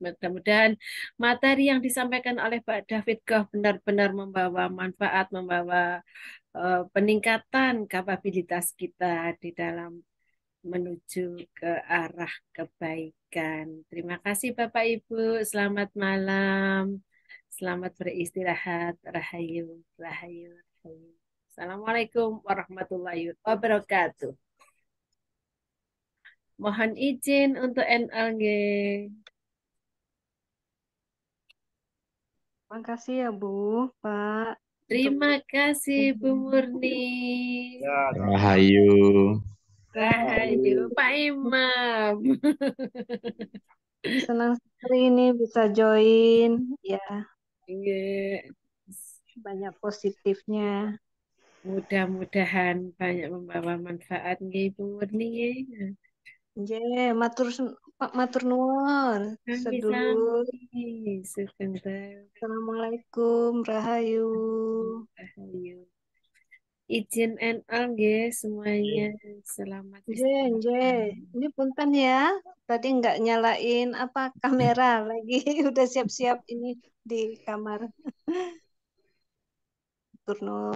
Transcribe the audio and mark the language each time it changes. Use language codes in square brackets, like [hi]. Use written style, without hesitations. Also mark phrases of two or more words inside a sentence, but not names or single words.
[id] Mudah-mudahan materi yang disampaikan oleh Pak David Goh benar-benar membawa manfaat, membawa peningkatan kapabilitas kita di dalam menuju ke arah kebaikan. Terima kasih Bapak Ibu, selamat malam. Selamat beristirahat. Rahayu, rahayu, rahayu. [ar] السلام عليكم ورحمة الله وبركاته. [id] Mohon izin untuk NLG. Makasih ya Bu, Pak. Terima kasih Bu Murni. Ya, sama-sama. Rahayu. Rahayu, Pak Imam. Senang sekali ini bisa join. Ya, Nggih. banyak positifnya. Mudah-mudahan banyak membawa manfaat nggih Bu Murni. [jv] Je, Pak matur nuwun. Sedulur. [id] Sami-sami. Sebentar. Assalamualaikum, Rahayu. Rahayu. Izin NL nggih semuanya. Selamat Je, istirahat. ini punten ya. Tadi nggak nyalain apa kamera lagi. Udah siap-siap ini di kamar. Turno.